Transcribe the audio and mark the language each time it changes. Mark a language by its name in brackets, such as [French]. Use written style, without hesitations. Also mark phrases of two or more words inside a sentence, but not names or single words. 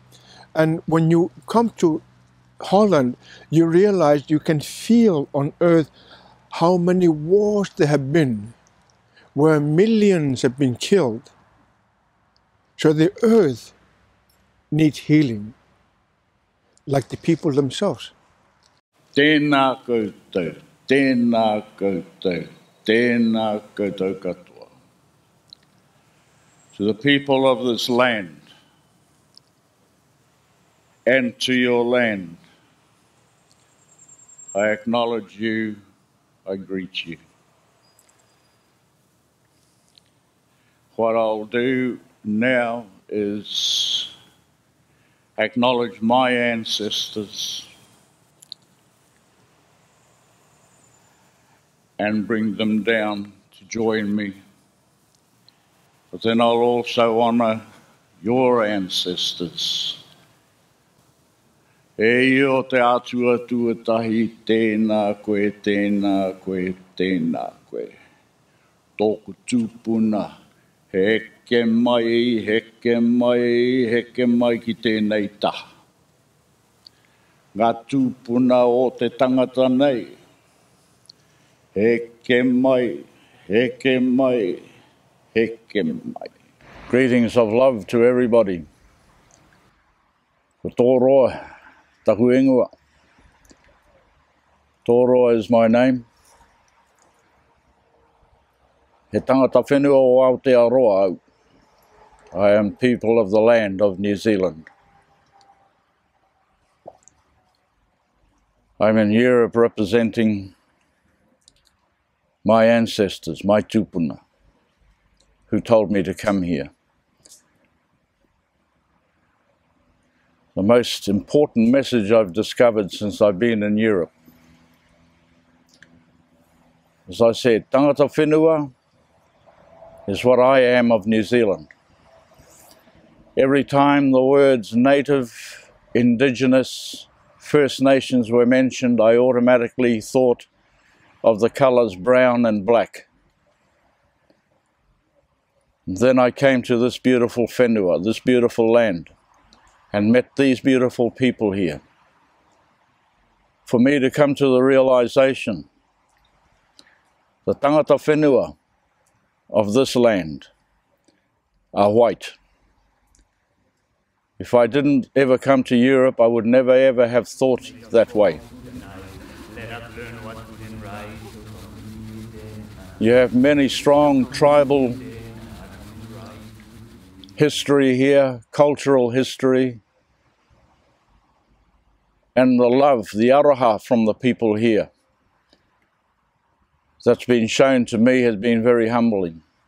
[English] And when you come to Holland, you realize you can feel on earth how many wars there have been, where millions have been killed. So the earth needs healing, like the people themselves. [Māori] Tēnā koutou, tēnā koutou, tēnā koutou katoa. [English] To the people of this land and to your land, I acknowledge you, I greet you. What I'll do now is acknowledge my ancestors and bring them down to join me. But then I'll also honour your ancestors. [Māori] E o te atua tuatahi, tēnā koe, tēnā koe, tēnā koe. Tōku tūpuna, heke mai, heke mai, heke mai ki tēnei taha. Ngā tūpuna o te tangata nei, heke mai, heke mai, heke mai. [English] Greetings of love to everybody. [Māori] Ko Toroa, taku ingoa. [English] Toroa is my name. [Māori] He tangata whenua o Aotearoa au. [English] I am people of the land of [Māori] New Zealand. [English] I'm in Europe representing my ancestors, my tupuna, who told me to come here. The most important message I've discovered since I've been in Europe. As I said, [Māori] tangata whenua [English] is what I am of New Zealand. Every time the words native, indigenous, First Nations were mentioned, I automatically thought of the colours brown and black. Then I came to this beautiful whenua, this beautiful land, and met these beautiful people here. For me to come to the realization, the [Māori] tangata whenua [English] of this land are white. If I didn't ever come to Europe, I would never ever have thought that way. You have many strong tribal history here, cultural history, and the love, the araha from the people here that's been shown to me has been very humbling.